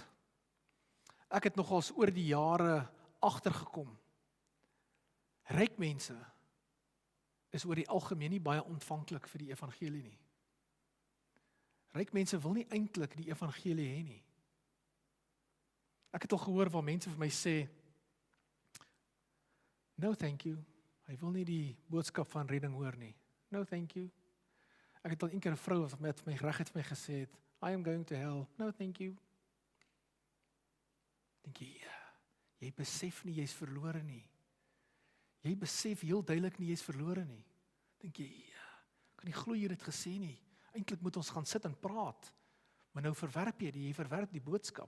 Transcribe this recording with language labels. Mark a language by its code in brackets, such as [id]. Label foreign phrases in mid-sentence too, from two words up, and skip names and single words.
[af] Ek het nogals oor die jare agtergekom. Ryk mense is oor die algemeen nie baie ontvanklik vir die evangelie nie. Ryk mense wil nie eintlik die evangelie hê nie. Ek het al gehoor waar mense vir my sê, [en] no thank you, [af] hy wil nie die boodskap van redding hoor nie. [en] No thank you. [af] Ek het al een keer 'n vrou wat met my reg het vir my gesê het, [en] I am going to hell, no thank you. [af] Dink jy, jy besef nie, jy's verlore nie. Jy besef heel duidelik nie, jy's verlore nie. Dink jy, kan nie glo jy het dit gesê nie. Eintlik moet ons gaan sit en praat. Maar nou verwerp jy verwerp die boodskap.